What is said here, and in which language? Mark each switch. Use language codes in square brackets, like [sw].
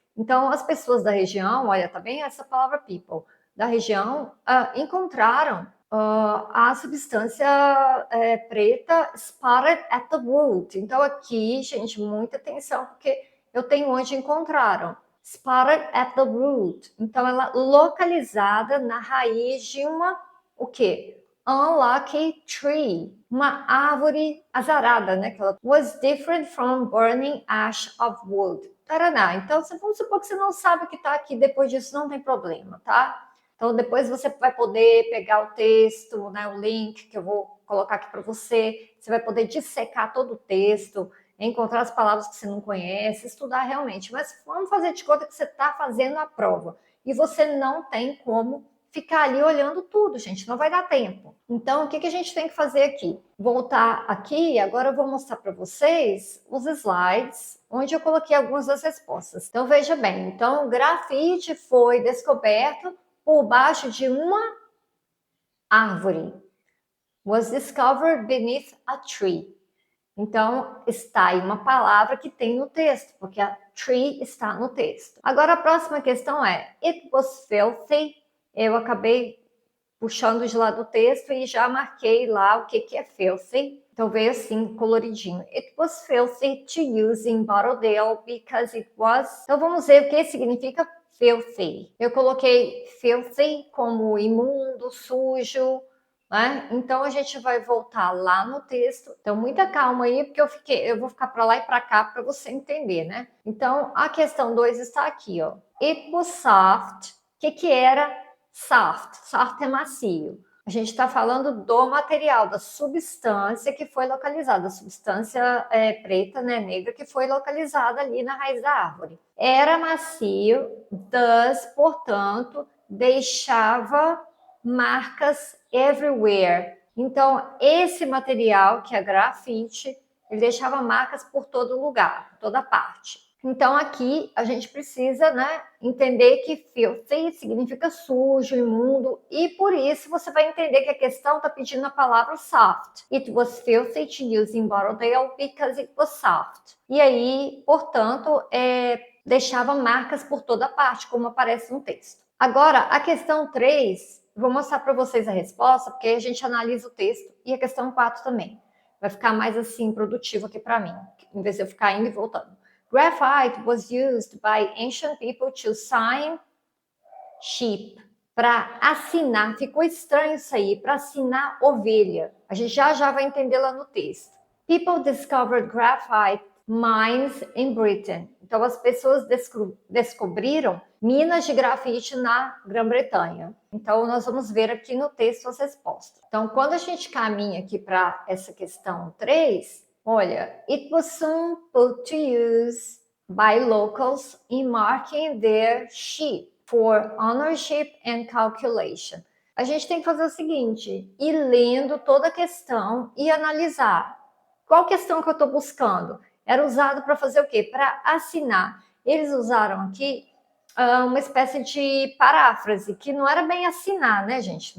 [pt] Então as pessoas da região, olha, tá bem essa palavra people, da região, encontraram a substância preta [en] spotted at the root. [pt] Então aqui, gente, muita atenção, porque eu tenho onde encontraram. [en] Spotted at the root. [pt] Então ela localizada na raiz de uma, o quê? [en] Unlucky tree, [pt] uma árvore azarada, né? Que ela [en] was different from burning ash of wood. Taraná. [pt] Então, vamos supor que você não sabe o que está aqui, depois disso não tem problema, tá? Então, depois você vai poder pegar o texto, né, o link que eu vou colocar aqui para você. Você vai poder dissecar todo o texto, encontrar as palavras que você não conhece, estudar realmente. Mas vamos fazer de conta que você está fazendo a prova e você não tem como ficar ali olhando tudo, gente, não vai dar tempo. Então, o que a gente tem que fazer aqui? Voltar aqui, agora eu vou mostrar para vocês os slides, onde eu coloquei algumas das respostas. Então, veja bem, então, o grafite foi descoberto por baixo de uma árvore. [en] Was discovered beneath a tree. [pt] Então, está aí uma palavra que tem no texto, porque a tree está no texto. Agora, a próxima questão é: [en] it was filthy. [pt] Eu acabei puxando de lá do texto e já marquei lá o que é filthy. Então, veio assim, coloridinho. [en] It was filthy to use in Borrowdale because it was... [pt] Então, vamos ver o que significa filthy. Eu coloquei filthy como imundo, sujo, né? Então a gente vai voltar lá no texto. Então muita calma aí, porque eu vou ficar para lá e para cá para você entender, né? Então a questão 2 está aqui, ó. It was soft. O que era soft? Soft é macio. A gente está falando do material, da substância que foi localizada, a substância preta, né, negra, que foi localizada ali na raiz da árvore. Era macio, thus, portanto, deixava marcas everywhere. Então, esse material, que é grafite, ele deixava marcas por todo lugar, por toda parte. Então, aqui a gente precisa, né, entender que filthy significa sujo, imundo, e por isso você vai entender que a questão está pedindo a palavra soft. [en] It was filthy to use in Borrowdale because it was soft. [pt] E aí, portanto, deixava marcas por toda parte, como aparece no texto. Agora, a questão 3, vou mostrar para vocês a resposta, porque a gente analisa o texto, e a questão 4 também. Vai ficar mais assim, produtivo aqui para mim, em vez de eu ficar indo e voltando. [en] Graphite was used by ancient people to sign sheep. [pt] Para assinar, ficou estranho isso aí, para assinar ovelha. A gente já vai entender lá no texto. [en] People discovered graphite mines in Britain. [pt] Então, as pessoas descobriram minas de grafite na Grã-Bretanha. Então, nós vamos ver aqui no texto as respostas. Então, quando a gente caminha aqui para essa questão 3, olha, [en] it was soon put to use by locals in marking their sheep for ownership and calculation. [pt] A gente tem que fazer o seguinte, ir lendo toda a questão e analisar. Qual questão que eu estou buscando? Era usado para fazer o quê? Para assinar. Eles usaram aqui uma espécie de paráfrase, que não era bem assinar, né, gente?